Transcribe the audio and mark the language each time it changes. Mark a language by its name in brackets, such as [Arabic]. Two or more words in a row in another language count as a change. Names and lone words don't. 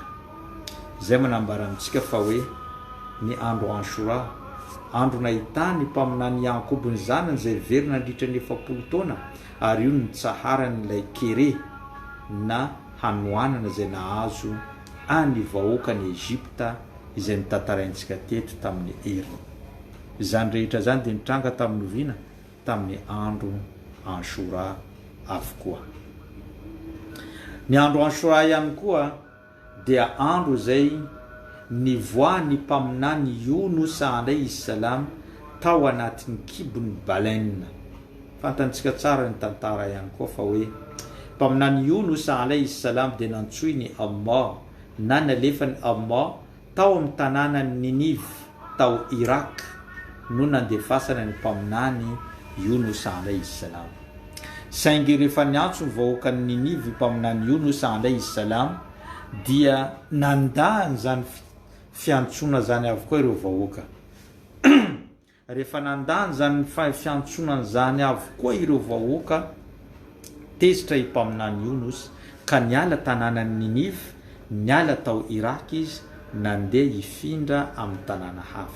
[Malagasy] Zay manambara amintsika fa hoe ny andro Ashura, andro nahitany mpaminany Yakoba ny zanany zay very nandritra ny 70 taona, ary io ny tsaharan'ilay kere na hanoanana zay nahazo any vahoaka ny Egypta izay nitantaraintsika teto tamin'ny hery. Izany rehetra zany dia nitranga tamin'ny ovina tamin'ny andro Ashura avokoa. Ny andro Ashura ihany koa dia andro zay nivoany mpaminany Yunus [Arabic] عليه السلام [Malagasy] tao anatin'ny kibon'ny baleine. Fantantsika tsara ny tantara ihany koa fa hoe mpaminany Yunus [Arabic] عليه السلام [Malagasy] dia nantsoy ny Allah na nalefany Allah tao amin'ny tanànany Ninive tao Irak no nandefasana ny mpaminany Yunus [Arabic] عليه السلام. [Malagasy] Saingy rehefa niantso ny vahoakany Ninive mpaminany Yunus [Arabic] عليه السلام [Malagasy] dia nandahany zany fiantsona zany avokoa ireo vahoaka. Rehefa nandahany zany fiantsonany zany avokoa ireo vahoaka tezitra mpaminany Yunus ka niala tanànany Ninive, niala tao Irak izy nandeha hifindra amin'ny tanàna hafa.